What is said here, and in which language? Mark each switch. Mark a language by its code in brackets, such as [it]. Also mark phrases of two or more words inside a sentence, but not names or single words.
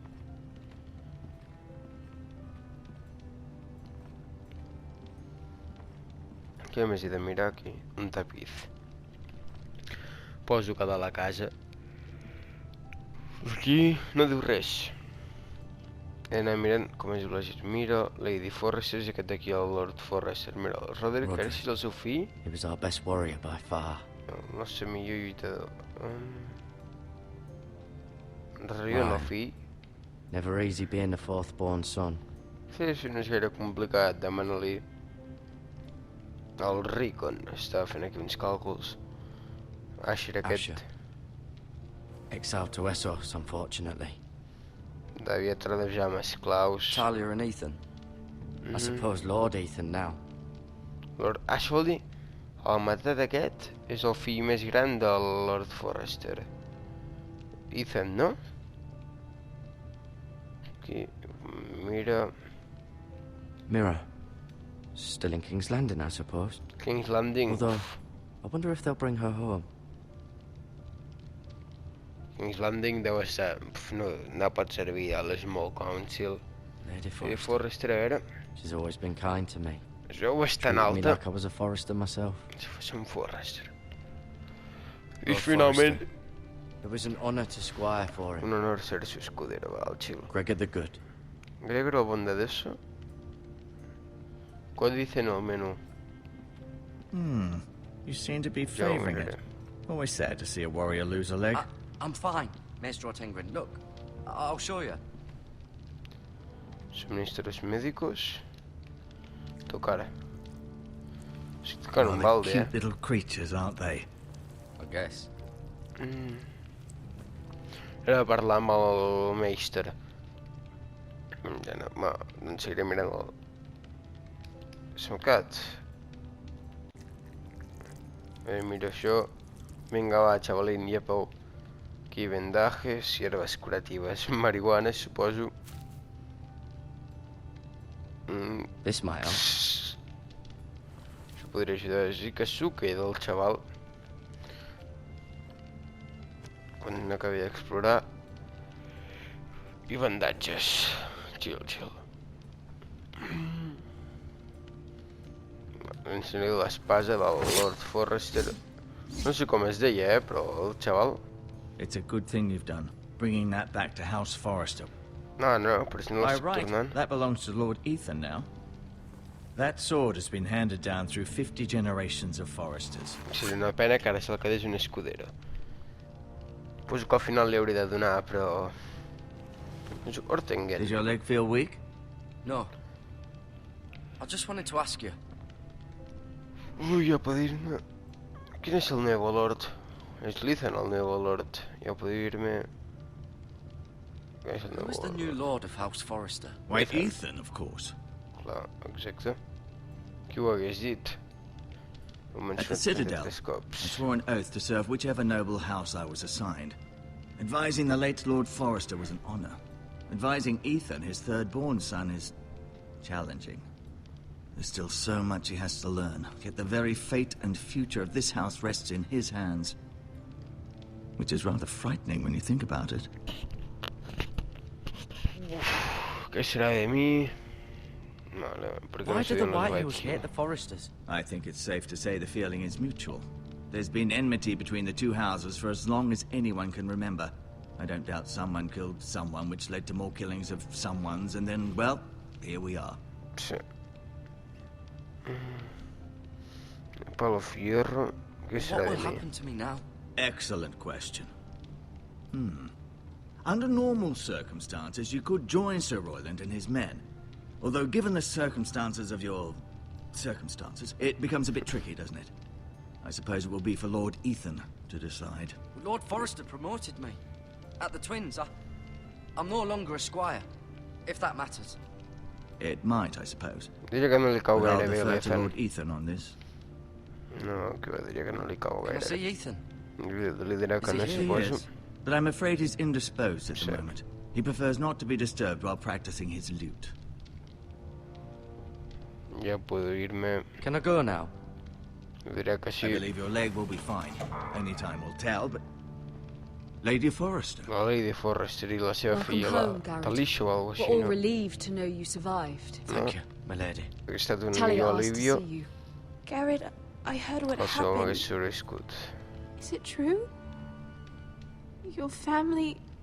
[ca] Què més he de mirar aquí? Un tapiz. Poso cada la casa. Aquí no diu res. He d'anar mirant com es diu la gent. Mira, Lady Forrester i aquest d'aquí, el Lord Forrester. Mira, el Roderick, ara si és el seu fill. [en] He was our best warrior by far. [ca] El nostre millor lluitador. Rio no fill. [en] Never easy being the fourth born son. [ca] Sí, no és gaire complicat, demana-li. El Ricon està fent aquí uns càlculs. Asher aquest [en] Exiled to Essos, unfortunately. [ca] devia tradejar amb esclaus. [en] Talia and Ethan. I suppose Lord Ethan now. [ca] Lord Ashwell, el matat aquest, és el fill més gran del Lord Forrester. Ethan, no? Aquí, mira... [en] Mirror. Still in King's Landing, I suppose. King's Landing. Although, I wonder if they'll bring her home. [ca] King's Landing deu estar... no pot servir a l'Small Council. [en] Lady Lady Forrester. [ca] Forrester, a veure... [en] She's always been kind to me. [ca] Això és tan [en] Treated me [ca] alta. [en] like I was a Forrester myself. [ca] Si fos un Forrester. I [en] Lord [ca] finalment... [en] Forrester. It was an honor to squire for him. [es] Un honor ser su escudero, va, [en] chill. Gregor the Good. [es] Gregor la bondadoso. ¿Cuál dice no, menú? [en] You seem to be [es] Ya, [en] favoring [es] hombre. [en] it. Always sad to see a warrior lose a leg. I'm fine, Maestro Tengrin. Look, I'll show you. [es] Suministros médicos. Tocar. Si tocar [en] Oh, [es] un [en] they're [es] balde, [en] cute little creatures, aren't they? I guess. [ca] Era parlar amb el Meister. Ja no, va, doncs seguiré mirant el... Smocat. Miro això. Vinga, va, xavalín, llepa-ho. Aquí, [es] vendajes, hierbas curativas, [ca] marihuana, suposo. [en] This might help. [ca] Això podria ajudar a Zikasuke del xaval. Quan acabi d'explorar. I bandatges. [en] Chill, chill. [ca] Ensenyo l'espasa del Lord Forrester. No sé com es deia, però el xaval... [en] It's a good thing you've done, bringing that back to House Forrester. [ca] No, però si no [en] By [ca] l'estic [en] right, [ca] tornant. [en] that belongs to Lord Ethan now. That sword has been handed down through 50 generations of Forresters. [ca] Seria una pena que ara se'l quedés un escudero. Suposo que al final li hauria de donar, però... Ortengen. [en] Does your leg feel weak? No. I just wanted to ask you. [ca] Ui, ja puc dir-me... Quin és el meu Lord? És l'Ethan el meu Lord. Ja puc dir-me... Què és el [en] Who [ca] meu [en] is the new Lord of House Forrester? Why, Ethan. Ethan, of course. [ca] Clar, exacte. Qui ho hagués dit? Ho he [en] At the [ca] mencionat [en] Citadel, [ca] tres [en] I [ca] cops. [en] swore an oath to serve whichever noble house I was assigned. Advising the late Lord Forrester was an honor. Advising Ethan, his third-born son, is challenging. There's still so much he has to learn, yet the very fate and future of this house rests in his hands. Which is rather frightening when you think about it. [es] ¿Qué será de mí? No, porque no [en] Why [es] estoy [en] do the [es] en los [en] White Hills [es] vibes, [en] hate [es] no. [en] the Forresters? I think it's safe to say the feeling is mutual. There's been enmity between the two houses for as long as anyone can remember. I don't doubt someone killed someone, which led to more killings of someones, and then, well, here we are. [es] Sí. Palo Fierro. ¿Qué [en] What [es] será [en] will [es] de mí? [en] happen to me now? Excellent question. Under normal circumstances, you could join Sir Royland and his men. Although, given the circumstances of your... circumstances, it becomes a bit tricky, doesn't it? I suppose it will be for Lord Ethan to decide. Lord Forrester promoted me. At the Twins, I'm no longer a squire. If that matters. It might, I suppose. [ca] Diria que no li cau [en] But I'll [ca] gaire bé [en] defer to [ca] l'Ethan. [en] Lord Ethan on this. [ca] No, que va, diria que no li cau [en] Can I [ca] gaire. [en] see Ethan? [ca] Li dirà que [en] Is [ca] no, [en] he He [ca] suposo. [en] is, but I'm afraid he's indisposed at the Sure. moment. He prefers not to be disturbed while practicing his lute. [es] Ja puedo irme. [en] Can I go now? [ca] Dirà que [en] I [ca] sí. [en] believe your leg will be fine. Only time will tell, but... Lady Forrester. [ca] La Lady Forrester i la seva [en] Welcome [ca] filla, [en] home, [ca] la Garrett. Talisha o alguna [en] We're [ca] cosa [en] all [ca] així, no? [en] relieved to know you survived. Thank you, my lady. [ca] Ha estat un [en] Talia [ca] millor [en] asked to [ca] alivio. [en] see you. Garrett, I heard what [ca] Qualsevol [en] happened. [ca] m'hagués sobreviscut. [en] Is it true? Your family...